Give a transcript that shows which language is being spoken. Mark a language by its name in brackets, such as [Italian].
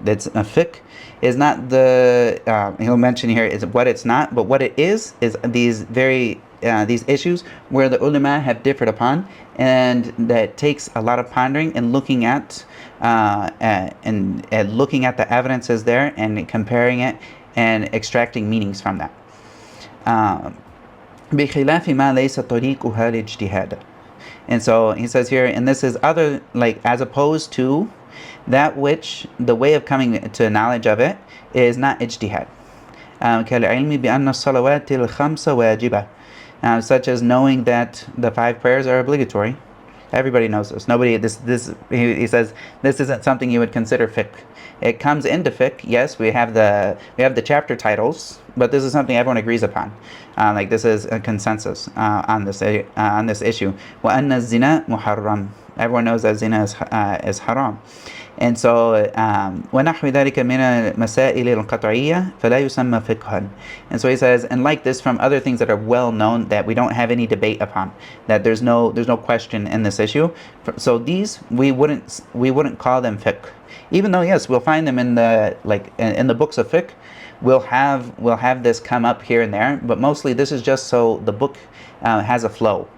[English] That's a fiqh is not the, he'll mention here is what it's not, but what it is these these issues where the ulama have differed upon, and that takes a lot of pondering and looking at and looking at the evidences there and comparing it and extracting meanings from that. [Arabic] بخلاف ما ليس طريقها الاجتهاد. [English] And so he says here, and this is other, like, as opposed to that which the way of coming to knowledge of it is not ijtihad. [Arabic] كالعلم بأن الصلوات الخمس واجبة. [English] Such as knowing that the 5 prayers are obligatory. Everybody knows this. Nobody, he says, this isn't something you would consider fiqh. It comes into fiqh. Yes, we have the chapter titles, but this is something everyone agrees upon. Like this is a consensus on this issue. [Arabic] وأن الزنا محرم. [English] Everyone knows that zina is haram. And so [Arabic] وَنَحْوِ ذَلِكَ مِنَ الْمَسَائِلِ الْقَطْعِيَّةِ فَلَا يُسَمَّى فِقْهًا. [English] And so he says, and like this from other things that are well known that we don't have any debate upon, that there's no question in this issue. So these we wouldn't call them fiqh, even though yes, we'll find them in the books of fiqh. We'll have this come up here and there, but mostly this is just so the book has a flow.